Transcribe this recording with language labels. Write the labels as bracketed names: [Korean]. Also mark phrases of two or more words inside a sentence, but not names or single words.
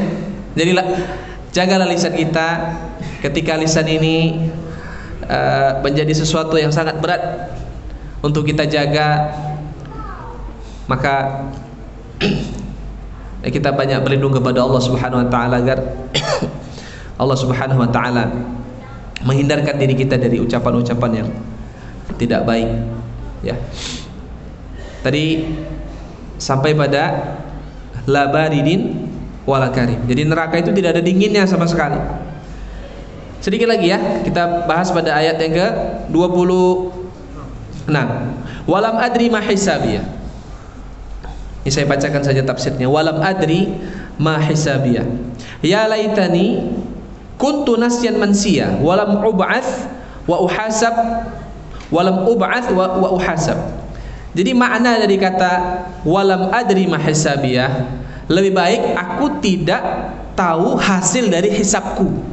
[Indonesian] Jadi jagalah lisan kita. Ketika lisan ini menjadi sesuatu yang sangat berat untuk kita jaga, maka kita banyak berlindung kepada Allah [Arabic] سبحانه وتعالى [Indonesian] agar Allah [Arabic] سبحانه وتعالى [Indonesian] menghindarkan diri kita dari ucapan-ucapan yang tidak baik ya. Tadi sampai pada [Arabic] لا بارد ولا كريم. [Indonesian] Jadi neraka itu tidak ada dinginnya sama sekali. Sedikit lagi ya, kita bahas pada ayat yang ke-26. [Arabic] ولم أدر ما حسابيه. [Indonesian] Ini saya bacakan saja tafsirnya. [Arabic] ولم أدر ما حسابيه. يا ليتني كنت نسيا منسيا ولم أبعث وأحاسب ولم أبعث وأحاسب. [Indonesian] Jadi makna dari kata [Arabic] ولم أدر ما حسابيه, [Indonesian] lebih baik aku tidak tahu hasil dari hisabku.